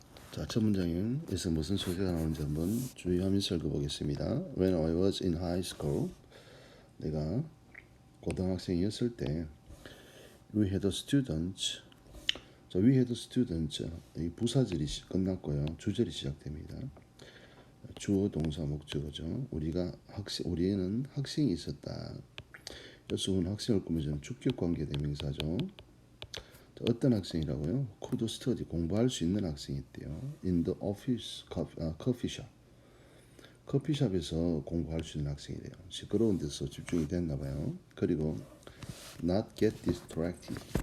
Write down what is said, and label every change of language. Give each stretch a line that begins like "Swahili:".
Korean: 자, 첫 문장에서 무슨 소재가 나오는지 한번 주의하면서 읽어보겠습니다.
English: When I was in high school,
Korean: 내가 고등학생이었을 때,
English: we had students.
Korean: 자,
English: we had students.
Korean: 이 부사절이 끝났고요. 주절이 시작됩니다. 주어, 동사, 목적어죠. 우리는 학생이 있었다. 여수는 학생을 꾸며주는 주격 관계 대명사죠. 어떤 학생이라고요?
English: could study,
Korean: 공부할 수 있는 학생이 있대요.
English: in the office, coffee shop.
Korean: 커피숍에서 공부할 수 있는 학생이래요. 시끄러운 데서 집중이 됐나 봐요. 그리고
English: not get distracted.